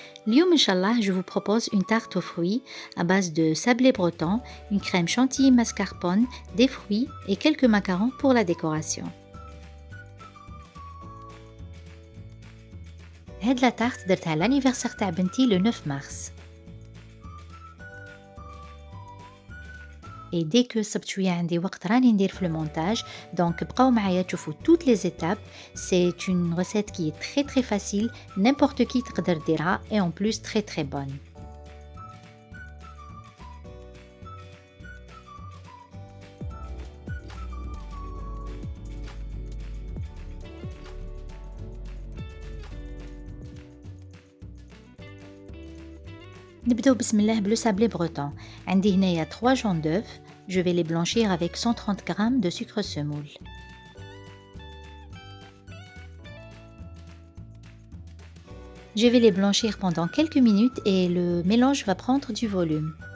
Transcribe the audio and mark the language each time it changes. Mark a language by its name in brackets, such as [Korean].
[Arabic] اليوم إن شاء الله [French] je vous propose une tarte aux fruits à base de sablé breton, une crème chantilly mascarpone, des fruits et quelques macarons pour la décoration. [Arabic] هاد [French] la tarte [Arabic] درتها [French] l'anniversaire [Arabic] تاع بنتي [French] le 9 mars. Et dès que [Arabic] صبت شوية عندي وقت راني ندير في المونتاج [French] donc [Arabic] بقاو معايا تشوفوا [French] toutes les étapes. C'est une recette qui est très facile, n'importe qui [Arabic] تقدر ديرها [French] et en plus très bonne. [Arabic] نبداو بسم الله بلو sablé breton. عندي هنايا [French] 3 jaunes d'œufs. Je vais les blanchir avec 130 g de sucre semoule. Je vais les blanchir pendant quelques minutes et le mélange va prendre du volume.